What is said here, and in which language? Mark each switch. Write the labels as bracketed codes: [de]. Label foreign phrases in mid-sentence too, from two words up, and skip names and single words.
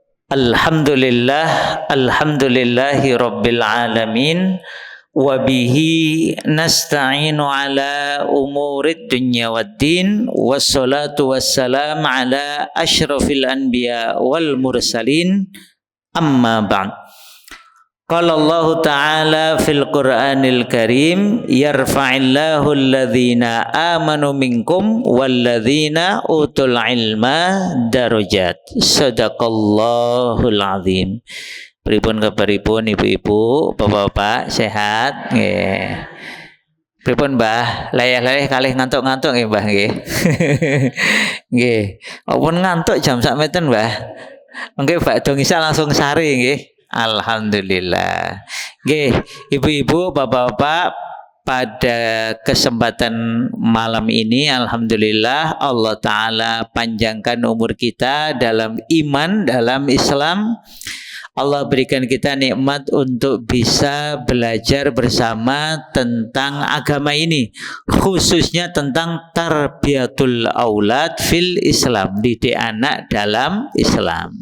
[ar] الحمد لله رب العالمين. وبه نستعين على أمور الدنيا والدين. والصلاة والسلام على أشرف الأنبياء والمرسلين. أما بعد. قال الله تعالى في القرآن الكريم يرفع الله الذين آمنوا منكم والذين أوتوا العلم درجات. صدق الله العظيم. [jv] Pripun kabaripun ibu-ibu, bapak-bapak, sehat? Nggih. Pripun Mbah? Layah-layah kalih ngantuk-ngantuk nggih Mbah nggih. Nggih. Pun ngantuk jam sak meten Mbah. Mengke bakdo ngisa langsung sari nggih. Alhamdulillah. Nggih, ibu-ibu, bapak-bapak, [id] pada kesempatan malam ini alhamdulillah [ar] الله تعالى [id] panjangkan umur kita dalam iman, dalam Islam. Allah berikan kita nikmat untuk bisa belajar bersama tentang agama ini, khususnya tentang [ar] تربية الأولاد في الإسلام, [id] didik anak dalam Islam.